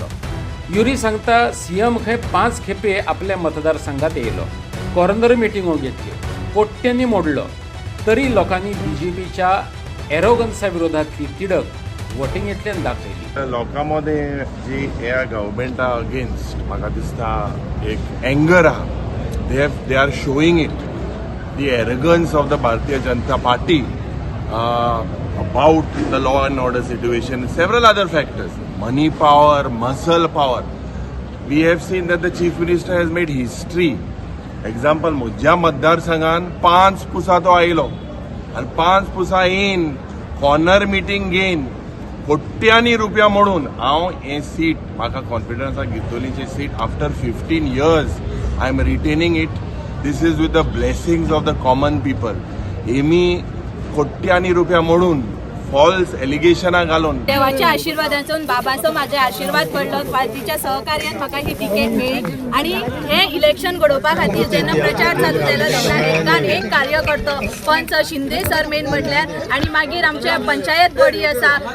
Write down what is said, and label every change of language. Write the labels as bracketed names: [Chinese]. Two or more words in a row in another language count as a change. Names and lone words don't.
[Konkani] युरी सांगता सीएम खंय 5 खेपे आपल्या मतदारसंघात येयलो, कॉर्नर मिटिंगो घेतल्यो, पोट्ट्यांनी मोडलो, तरी लोकांनी बीजेपीच्या एरोगन्सा विरोधातली तिडक वोटिंगेंतल्यान दाखयली. लोकांमध्ये जी ह्या गव्हर्मेंटा अगेन्स्ट म्हाका दिसता एक एंगर आहा. [English] They are showing it the arrogance of the Bharatiya Janata Party about the law and order situation, several other factors, money power, muscle power. We have seen that the Chief Minister has made history. Example, [Konkani] म्हज्या मतदारसंघान 5 पुसा तो आयलो आनी 5 पुसा येवन कॉर्नर मिटींग घेवन कोट्यांनी रुपया मोडून हांव हें सीट म्हाका कॉन्फिडन्स घेतलीची सीट [English] After 15 years I am retaining it. This is with the blessings of the common people. [Konkani] एमी कोट्यांनी रुपया मोडून [English] false allegations [Konkani] घालून देवाच्या आशिर्वादांसून बाबाचो माझे आशिर्वाद पडलो, पार्टीच्या सहकार्यान म्हाका ही तिकेट मेळ्ळी आणि हे इलेक्शन घडोवपा खातीर जेन्ना प्रचार चालू जालो तेन्ना एकान एक कार्यकर्तो पंच शिंदे सर मेन म्हटल्यार आणि मागीर आमचे पंचायत बॉडी आसा,